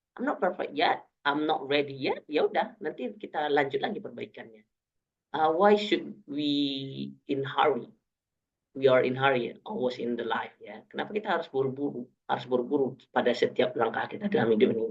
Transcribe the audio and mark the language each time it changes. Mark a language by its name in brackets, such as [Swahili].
[English] I'm not perfect yet, I'm not ready yet. [Indonesian] Ya udah, nanti kita lanjut lagi perbaikannya. [English] Why should we in hurry? We are in hurry, always in the life ya. [Indonesian] Kenapa kita harus buru-buru pada setiap langkah kita dalam hidup ini?